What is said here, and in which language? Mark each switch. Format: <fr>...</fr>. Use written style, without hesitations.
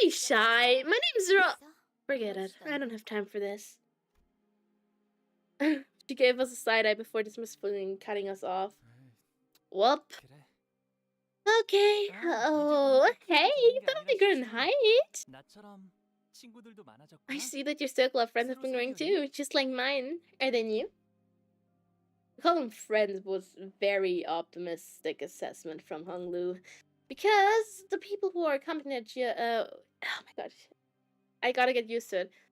<en>be shy.</en> <ko>쑥스러워?</ko> <en>My name's Ro.</en> <ko>있어?</ko> <en>Forget it.</en> <ko>멋있다.</ko> <en>I don't have time for this. She gave us a side eye before dismissing cutting us off. Whoop.</en> <ko>그래.</ko> <en>Okay. Oh, hey, you thought I'd be good in height.</en> <ko>나처럼 친구들도 많아졌구나.</ko> <en>I see that your circle of friends have been growing too, just like mine. Are they new? To call them friends was a very optimistic assessment from Hung Lu. Because the people who are accompanying Jia, oh my god. I gotta get used to it.</en>